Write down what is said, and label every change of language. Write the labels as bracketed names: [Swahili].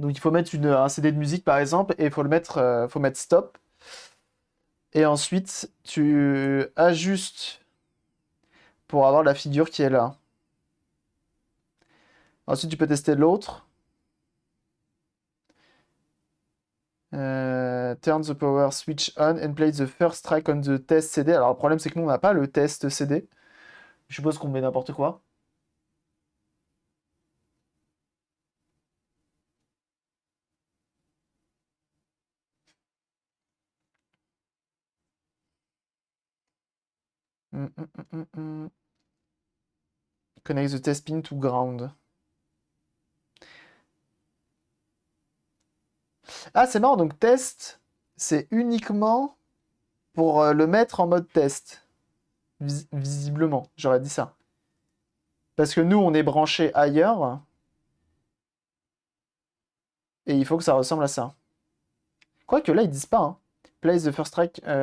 [French] Donc il faut mettre un CD de musique par exemple et il faut mettre stop. Et ensuite, tu ajustes pour avoir la figure qui est là. Ensuite, tu peux tester l'autre. [English] Turn the power switch on and play the first track on the test CD. [French] Alors le problème c'est que nous on n'a pas le test CD. Je suppose qu'on met n'importe quoi. Mm, mm, mm, mm, mm. [English] Connect the test pin to ground. [French] Ah c'est marrant, donc test, c'est uniquement pour le mettre en mode test. Visiblement, j'aurais dit ça. Parce que nous on est branché ailleurs et il faut que ça ressemble à ça. Quoique là ils disent pas, hein. [English] Place the first track.